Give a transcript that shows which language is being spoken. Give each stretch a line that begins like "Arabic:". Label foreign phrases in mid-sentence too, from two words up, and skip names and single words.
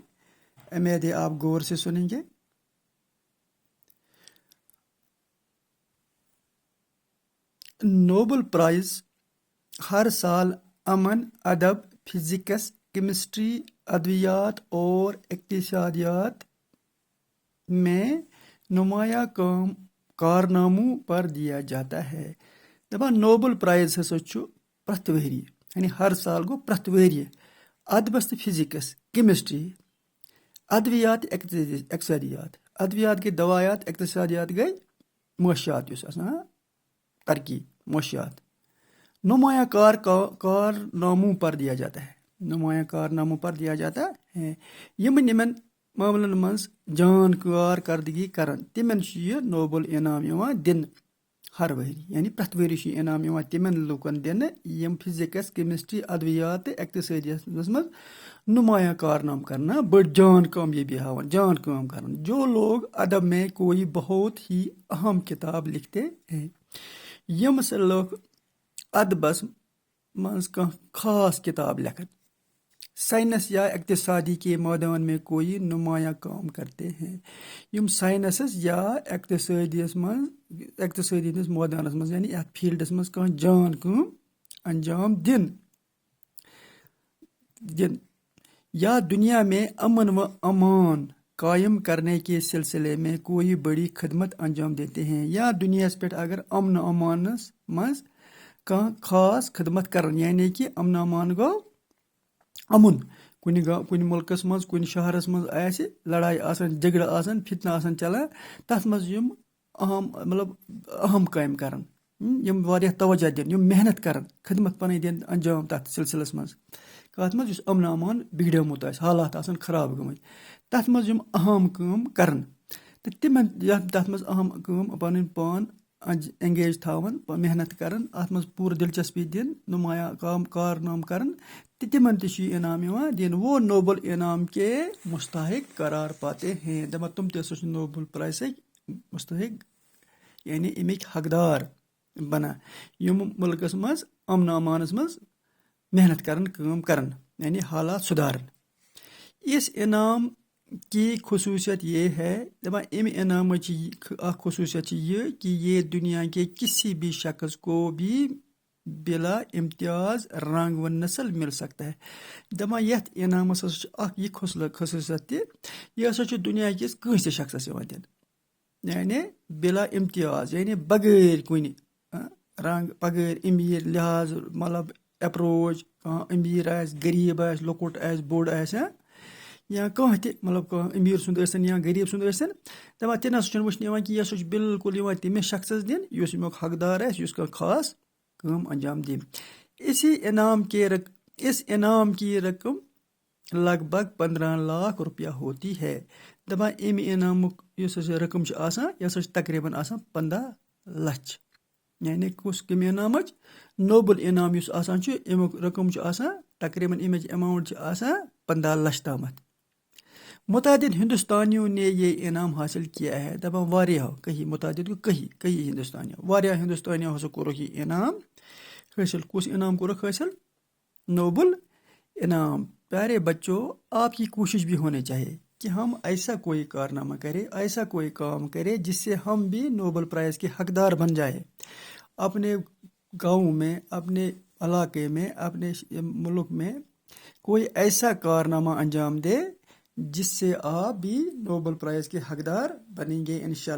Urdu: امید ہے آپ غور سے سنیں گے۔ نوبل پرائز ہر سال امن، ادب، فزکس، کیمسٹری، ادویات اور اقتصادیات میں نمایاں کارناموں پر دیا جاتا ہے۔
Kashmiri: دپان نوبل پرائز ہسا چھُ پرٛٮ۪تھ ؤری، یعنی ہر سال گوٚو پرٛٮ۪تھ ؤری ادبس تہٕ فزکس، کیمسٹری، ادویات، اقتصادیات۔ ادویات گٔے دوایات، اقتصادیات گٔے معاشیات، یُس آسان ترقی معاشیات۔
Urdu: نمایاں کارناموں پر دیا جاتا ہے، نمایاں کارناموں پر دیا جاتا ہے۔
Kashmiri: یمن معاملن منٛز جان کارکردگی کران تمن چھُ یہ نوبل انعام یوان دِنہٕ ہر ؤری، یعنی پرٛٮ۪تھ ؤری چھُ یہ انعام یوان تمن لوٗکن دِنہٕ یم فزکس، کیمسٹری، ادویات تہٕ اقتصادیاتس منٛز نمایاں کارنامہ کرنا، بڑی جان کامیابی ہاوان، جان کام کران۔
Urdu: جو لوگ ادب میں کوئی بہت ہی اہم کتاب لکھتے ہیں،
Kashmiri: یم سے لوگ ادبس منٛز کانٛہہ خاص کتاب لکھن،
Urdu: سائنس یا اقتصادی کے میدان میں کوئی نمایاں کام کرتے ہیں،
Kashmiri: یم سائنسس یا اقتصادی ہندس میدانس منٛز، یعنی اتھ فیلڈس منٛز کانٛہہ جان کٲم انجام دن
Urdu: یا دنیا میں امن و امان قائم کرنے کے سلسلے میں کوئی بڑی خدمت انجام دیتے ہیں،
Kashmiri: یا دنیا پہ اگر امن و امانس منٛز کانٛہہ خاص خدمت کرن، یعنی کہ امن و امان گوٚو امن۔ کُنہِ مُلکس منٛز، کُنہِ شہرس منٛز آسہِ لڑائی آسان، جھگڑٕ آسان، فتنہٕ آسان چلان، تتھ منٛز یم اہم کامہِ کرن، یم واریاہ توجہ دِن، یم محنت کرن، خدمت پنٕنۍ دِن انجام تتھ سلسلس منٛز، کتھ منٛز یُس امن و امان بگڑیومُت آسہِ، حالات آسان خراب گٔمٕتۍ، تتھ منٛز یم اہم کٲم کرن تہٕ تمن تتھ منٛز اہم کٲم پنُن پان انگیج تھاون، محنت کرن، اتھ منٛز پوٗرٕ دلچسپی دِن، نمایاں کارنام کرن تہٕ تمن تہِ چھُ یہ انعام یوان دِنہٕ۔
Urdu: وہ نوبل انعام کے مستحق قرار پاتے ہیں۔
Kashmiri: دپان تم تہِ ہسا چھِ نوبل پرائزٕکۍ مستحق، یعنی امِکۍ حقدار بنان، یم ملکس منٛز امن و امانس منٛز محنت کرن، کٲم کرن، یعنی حالات سدھارن۔
Urdu: اس انعام کی خصوصیت یہ ہے،
Kashmiri: دپان امہِ انعامٕچ اکھ خصوصیت چھِ یہ کہ
Urdu: یہ دنیا کے کسی بھی شخص کو بھی بلا امتیاز رنگ و نسل مل سکتا ہے۔
Kashmiri: دپان یتھ انعامس ہسا چھِ اکھ یہ خصوصیت تہِ، یہ ہسا چھُ دنیا کِس کٲنٛسہِ تہِ شخصس یوان دِنہٕ، یعنی بلا امتیاز، یعنی بغٲر کُنہِ رنگ، بغٲر امیر لحاظ، مطلب اپروچ، کانٛہہ امیر آسہِ، غریب آسہِ، لۄکُٹ آسہِ، بوٚڑ آسہِ، یا کانٛہہ تہِ، مطلب کانٛہہ امیر سُنٛد ٲسِن یا غریب سُنٛد ٲسِن، دپان تہِ نسا چھُنہٕ وٕچھنہٕ یِوان کہِ یہِ ہسا چھُ بالکل یِوان تٔمِس شخصس دِنہٕ یُس امیُک حقدار آسہِ، یُس کانٛہہ خاص کٲم انجام دِ۔
Urdu: اس انعام کی رقم لگ بھگ 15 لاکھ روپیہ ہوتی ہے۔
Kashmiri: دپان امہِ انعامُک یُس ہسا رقم چھُ آسان، یہِ ہسا چھُ تقریباً آسان 15 لچھ، یعنی کمہِ انعامٕچ؟ نوبل انعام یُس آسان چھُ، امیُک رقم چھُ آسان تقریباً، امِچ اماؤنٹ چھِ آسان 15 لچھ تامتھ۔
Urdu: متعدد ہندوستانیوں نے یہ انعام حاصل کیا ہے۔
Kashmiri: دپان واریاہو، متعدد گوٚو کئی ہندوستانیو، واریاہ ہندوستانیو ہسا کوٚرُکھ یہ انعام حٲصل۔ کُس انعام کوٚرُکھ حٲصل؟ نوبل انعام۔
Urdu: پیارے بچوں، آپ کی کوشش بھی ہونی چاہیے کہ ہم ایسا کوئی کارنامہ کریں، ایسا کوئی کام کریں جس سے ہم بھی نوبل پرائز کے حقدار بن جائیں۔ اپنے گاؤں میں، اپنے علاقے میں، اپنے ملک میں کوئی ایسا کارنامہ انجام دے جس سے آپ بھی نوبل پرائز کے حقدار بنیں گے انشاءاللہ۔